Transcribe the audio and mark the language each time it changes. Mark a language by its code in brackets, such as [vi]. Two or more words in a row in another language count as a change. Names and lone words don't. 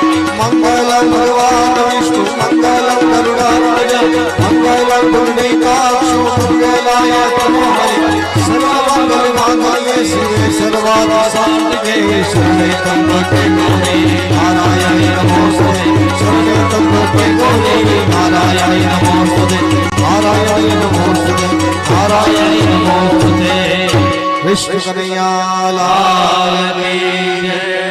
[sa] મંગલમ ભગવાન વિષ્ણુ મંગલમ ગરુડાત્મજ મંગલમ પુંડરીકાક્ષ મંગલાય તનોહરિ સર્વમંગલ માંગલ્ये શિવે સર્વાર્થ સાધિકે શરણે ત્ર્યંબકે ગૌરી નારાયણી નમોસ્તુતે नारायणी नमोस्तुते नारायणी नमोस्तुते नारायणी नमोस्तुते [hi] कृष्ण कन्हैया लाल की जय।